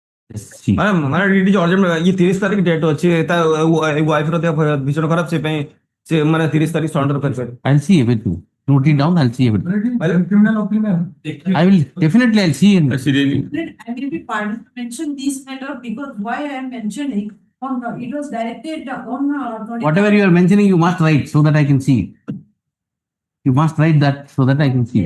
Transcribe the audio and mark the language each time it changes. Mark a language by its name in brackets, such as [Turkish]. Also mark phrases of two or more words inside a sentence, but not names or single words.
[Odia] सी ମାନେ ଏଠି ଅର୍ଜେଣ୍ଟ ଇଏ 30 ତାରିଖ ଡେଟ୍ ଅଛି ତା ୱାଇଫର ଦେହ ଭୀଷଣ ଖରାପ ସେ ପାଇଁ ସେ ମାନେ 30 ତାରିଖ ସରେଣ୍ଡର କରିପାରିବେ। [English] I'll see everything. Note it down. I'll see everything. Criminal opinion. I will definitely. I'll see. I will be pardoned to mention this matter because why I am mentioning it was directed on Whatever you are mentioning, you must write so that I can see it. You must write that so that I can see